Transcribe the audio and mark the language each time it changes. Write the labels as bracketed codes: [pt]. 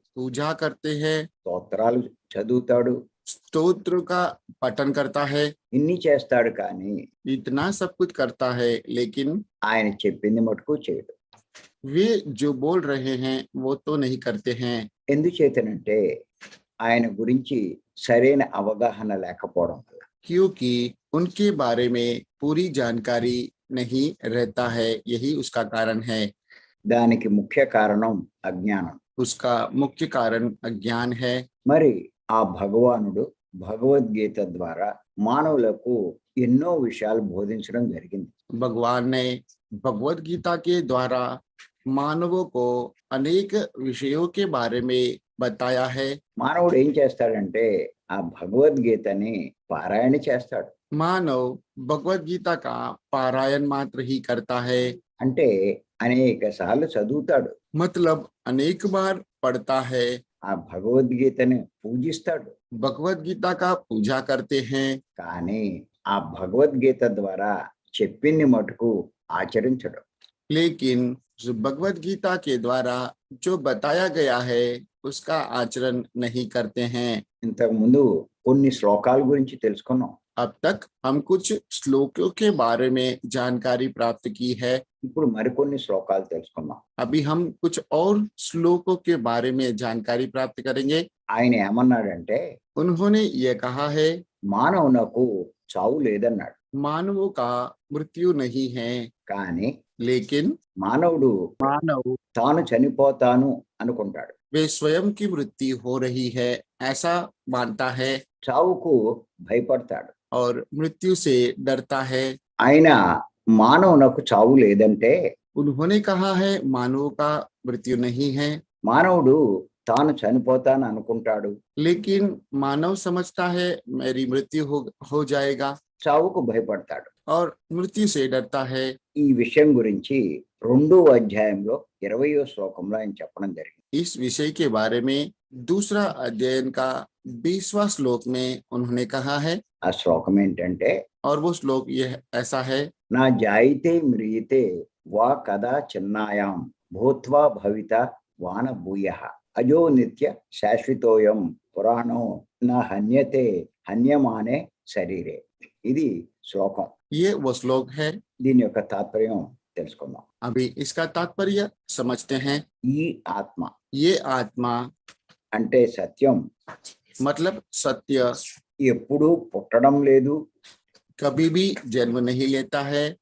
[hi] पूजा करते हैं, [te] స్తోత్రాలు చదువుతాడు, [hi] स्तोत्र का पठन करता है। [te] ఇన్ని చేస్తాడు. కానీ [hi] इतना सब कुछ करता है लेकिन [te] ఆయన చెప్పింది మటుకు చేయడు. [hi] वे जो बोल रहे हैं वो तो नहीं करते हैं। [te] ఎందుచేతనంటే ఆయన గురించి సరైన అవగాహన లేకపోవడం వల్ల. [hi] क्योंकि उनके बारे में पूरी जानकारी नहीं रहता है, यही उसका कारण है। [te] దానికి ముఖ్య కారణం అజ్ఞానం. [hi] उसका मुख्य कारण अज्ञान है। [te] మరి ఆ భగవానుడు భగవద్గీత ద్వారా మానవులకు ఎన్నో విషయాలు బోధించడం జరిగింది. [hi] भगवान ने भगवत गीता के द्वारा मानवों को अनेक विषयों के बारे में बताया है। [te] మానవుడు ఏం చేస్తాడంటే ఆ భగవద్గీతని పారాయణ చేస్తాడు. [hi] मानव भगवत गीता का पारायण मात्र ही करता है, [te] అంటే అనేక సార్లు చదువుతాడు, [hi] मतलब अनेक बार पढ़ता है। [te] ఆ భగవద్గీతని పూజిస్తాడు. [hi] भगवत गीता का पूजा करते हैं, [te] కానీ ఆ భగవద్గీత ద్వారా చెప్పింది మటుకు ఆచరించడు. [hi] लेकिन जो भगवत गीता के द्वारा जो बताया गया है उसका आचरण नहीं करते हैं। [te] ఇంతకు ముందు కొన్ని శ్లోకాల గురించి తెలుసుకున్నాం. [hi] अब तक हम कुछ श्लोकों के बारे में जानकारी प्राप्त की है। [te] ఇప్పుడు మరికొన్ని శ్లోకాలు తెలుసుకుందాం. [hi] अभी हम कुछ और श्लोकों के बारे में जानकारी प्राप्त करेंगे। [te] ఆయన ఏమన్నాడంటే [hi] उन्होंने ये कहा है, [te] మానవునకు చావు లేదన్నాడు. [hi] मानवों का मृत्यु नहीं है, [te] కానీ [hi] लेकिन [te] మానవుడు [hi] मानव [te] తాను చనిపోతాను అనుకుంటాడు. [hi] वे स्वयं की मृत्यु हो रही है ऐसा मानता है [te] చావుకు భయపడతాడు. [hi] और मृत्यु से डरता है। [te] ఆయన మానవునకు చావు లేదంటే [hi] उन्होंने कहा है मानवों का मृत्यु नहीं है, [te] మానవుడు తాను చనిపోతాను అనుకుంటాడు, [hi] लेकिन मानव समझता है मेरी मृत्यु हो जाएगा [te] చావుకు భయపడతాడు. [hi] और मृत्यु से डरता है। [te] ఈ విషయం గురించి 2వ అధ్యాయంలో 20వ శ్లోకంలో ఆయన చెప్పడం జరిగింది. [hi] इस विषय के बारे में दूसरा अध्ययन का 20वां श्लोक में उन्होंने कहा है, [te] ఆ శ్లోకం ఏంటంటే [hi] और वो श्लोक यह ऐसा है, [sa] నా జాయితే మ్రియతే వా కదా చిన్నాయాం భూత్వా భవిత వాన భూయః అజో నిత్య శాశ్వతోయం పురాణో నా హన్యతే హన్యమానే శరీరే. [te] ఇది శ్లోకం. [hi] ये वो श्लोक है। [te] దీని యొక్క తాత్పర్యం తెలుసుకుందాం. [hi] अभी इसका तात्पर्य समझते हैं। [te] ఈ ఆత్మ [hi] ये आत्मा [te] అంటే సత్యం [hi] मतलब सत्य [te] ఎప్పుడూ పుట్టడం లేదు, [hi] कभी भी जन्म नहीं लेता है